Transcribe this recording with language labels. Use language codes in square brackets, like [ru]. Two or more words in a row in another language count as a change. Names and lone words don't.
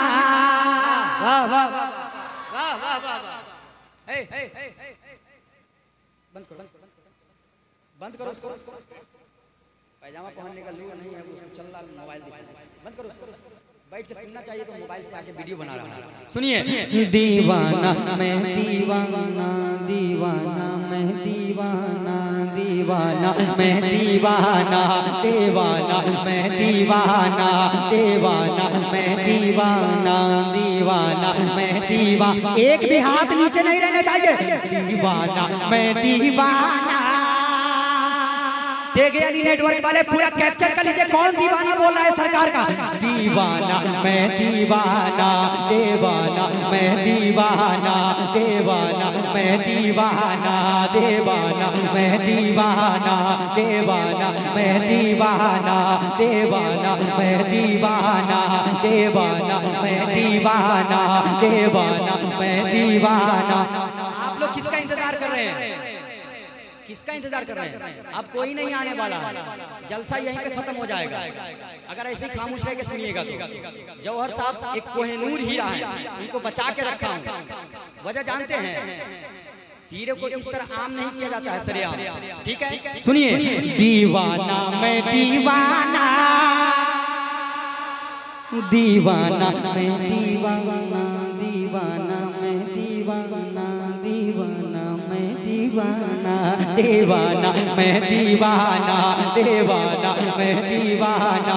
[hi] वाह वाह वाह वाह वाह वाह। बंद करो, बंद करो उसको। पैजामा पहनने का लूर नहीं है, चल रहा मोबाइल दिखा। बंद करो उसको, बैठ के सुनना चाहिए तो मोबाइल से आके वीडियो बना रहा है। सुनिए। दीवाना मैं दीवाना, दीवाना मैं दीवाना, दीवाना मैं दीवाना, दीवाना मैं दीवाना, दीवाना मैं दीवाना, दीवाना मैं दीवाना। एक भी हाथ नीचे नहीं रहना चाहिए। दीवाना मैं दीवाना। देखिए यानी नेटवर्क वाले पूरा कैप्चर कर लीजिए, कौन दीवाना बोल रहा है सरकार का। दीवाना मैं दीवाना, दीवाना मैं दीवाना, दीवाना मैं दीवाना, दीवाना मैं दीवाना, दीवाना मैं दीवाना, दीवाना मैं दीवाना, दीवाना मैं दीवाना, दीवाना मैं दीवाना। आप लोग किसका इंतजार कर रहे हैं? किसका इंतजार कर रहे हैं? अब कोई नहीं आने वाला है, जलसा यहीं पे खत्म हो जाएगा अगर ऐसे ही खामोश रह के सुनिएगा तो। जौहर साहब एक कोहिनूर हीरा है, उनको बचा के रखा हूं। वजह जानते हैं? हीरे को इस तरह आम नहीं किया जाता है सरेआम, ठीक है? सुनिए, दीवाना मैं दीवाना, दीवाना मैं दीवाना, दीवाना मैं दीवाना, दीवाना मैं दीवाना, दीवाना मैं दीवाना, दीवाना मैं दीवाना,